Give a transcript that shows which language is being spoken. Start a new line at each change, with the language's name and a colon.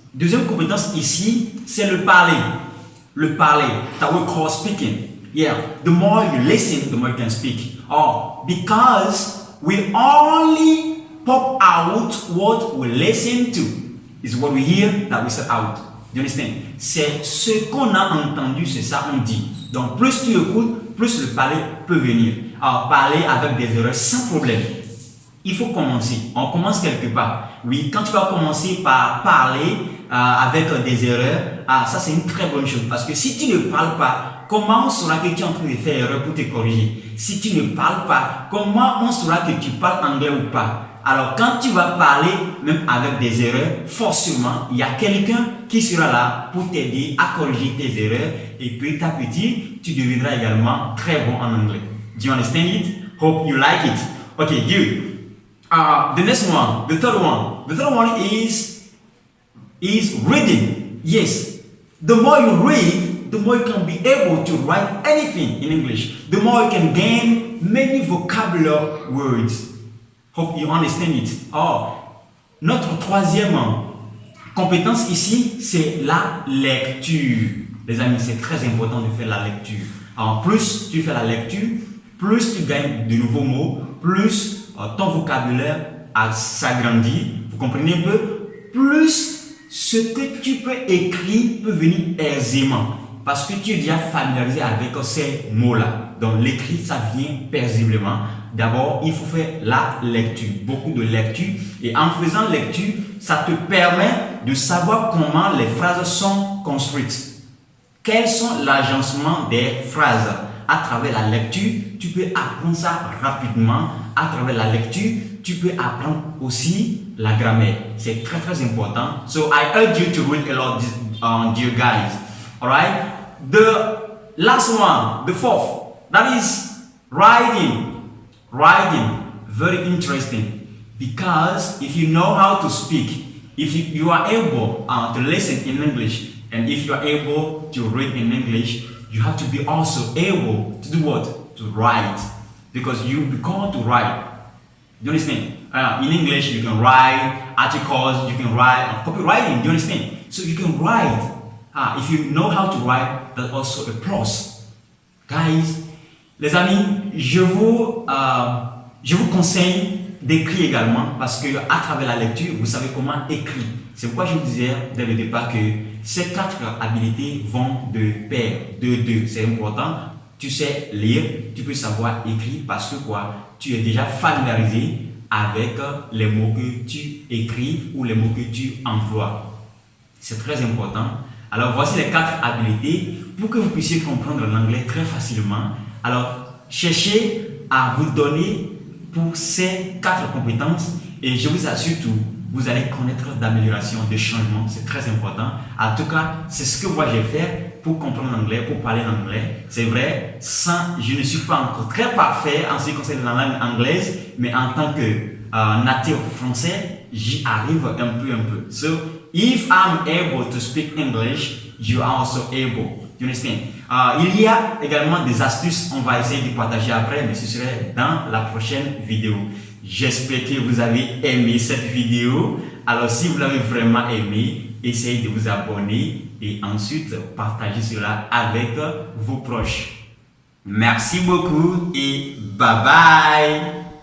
French: Deuxième compétence ici, c'est le parler. Le parler,
English: that we call speaking. Yeah, the more you listen, the more you can speak. Oh, because we only pop out what we listen to. Is what we hear that we say out. You understand?
French: C'est ce qu'on a entendu, c'est ça on dit. Donc plus tu écoutes, plus le parler peut venir. Alors parler avec des erreurs sans problème. Il faut commencer. On commence quelque part. Oui, quand tu vas commencer par parler avec des erreurs, ça c'est une très bonne chose. Parce que si tu ne parles pas, comment on saura que tu es en train de faire erreur pour te corriger? Si tu ne parles pas, comment on saura que tu parles anglais ou pas? Alors quand tu vas parler, même avec des erreurs, forcément, il y a quelqu'un qui sera là pour t'aider à corriger tes erreurs et petit à petit, tu deviendras également très bon en anglais.
English: Do you understand it? Hope you like it. Okay, you. The next one, the third one is reading. Yes, the more you read, the more you can be able to write anything in English. The more you can gain many vocabulary words. Hope you understand it.
French: Notre troisième compétence ici, c'est la lecture. Les amis, c'est très important de faire la lecture. Alors, plus tu fais la lecture, plus tu gagnes de nouveaux mots, plus ton vocabulaire s'agrandit. Vous comprenez un peu? Plus ce que tu peux écrire peut venir aisément. Parce que tu es déjà familiarisé avec ces mots-là. Donc, l'écrit, ça vient paisiblement. D'abord, il faut faire la lecture, beaucoup de lecture. Et en faisant lecture, ça te permet de savoir comment les phrases sont construites. Quels sont l'agencement des phrases? À travers la lecture, tu peux apprendre ça rapidement. À travers la lecture, tu peux apprendre aussi la grammaire. C'est très très important.
English: So I urge you to read a lot, dear guys. Alright? The last one, the fourth, that is writing. Writing, very interesting, because if you know how to speak, if you are able to listen in English, and if you are able to read in English, you have to be also able to do what? To write, because you become to write. Do you understand? In English, you can write articles, you can write copywriting. Do you understand? So you can write. If you know how to write, that's also a plus.
French: Guys, les amis, je vous conseille d'écrire également parce que à travers la lecture, vous savez comment écrire. C'est pourquoi je vous disais dès le départ que ces 4 habilités vont de pair, de deux. C'est important. Tu sais lire, tu peux savoir écrire parce que quoi, tu es déjà familiarisé avec les mots que tu écris ou les mots que tu emploies. C'est très important. Alors voici les 4 habilités pour que vous puissiez comprendre l'anglais très facilement. Alors cherchez à vous donner pour ces 4 compétences et je vous assure tout, vous allez connaître d'amélioration, de changement, c'est très important. En tout cas, c'est ce que moi j'ai fait pour comprendre l'anglais, pour parler l'anglais. C'est vrai, je ne suis pas encore très parfait en ce qui concerne la langue anglaise, mais en tant que natif français, j'y arrive un peu.
English: So, if I'm able to speak English, you are also able. You understand?
French: Il y a également des astuces, on va essayer de partager après, mais ce serait dans la prochaine vidéo. J'espère que vous avez aimé cette vidéo. Alors si vous l'avez vraiment aimé, essayez de vous abonner et ensuite partagez cela avec vos proches. Merci beaucoup et bye bye!